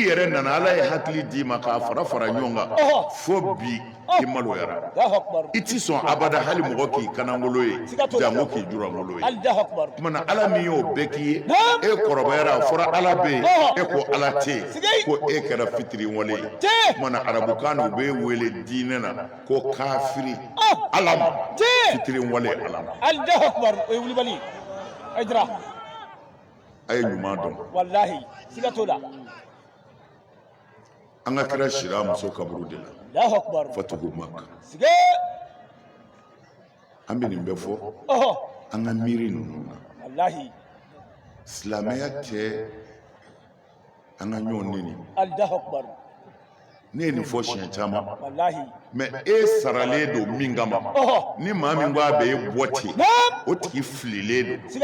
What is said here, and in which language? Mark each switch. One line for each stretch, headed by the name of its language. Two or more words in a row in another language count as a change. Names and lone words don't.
Bambara: yɛrɛ nana ala ye hakili d'i ma k'a fara fara ɲɔgɔn kan fo bi i maloyara i ti sɔn abada hali mɔgɔ k'i kanangolo ye jango k'i jurangolo ye kumana ala min y'o bɛɛ k'i ye e kɔrɔbayara a fɔra ala bɛ yen e ko ala tɛ yen ko e kɛra fitiri wale ye kumana arabukan u bɛ wele diinɛ na ko kafiri ala ma fitiri wale ala ma
Arabic: الله أكبر
Bambara: o ye wulibali a jira a ye ɲuman dɔn wallahi siga t'o la an ka kira sira muso kaburu de la
Arabic: الله أكبر فتح مكة
Bambara: siga an bɛ nin bɛɛ fɔ an ka miiri ninnu na wallahi silamɛya tɛ an ka ɲɔgɔn neni
Arabic: الله أكبر
Bambara: ne ye nin fɔ siɲɛ caman wallahi mɛ e saralen don min kama ni maa min ko a bɛ e bɔ ten o tigi fililen don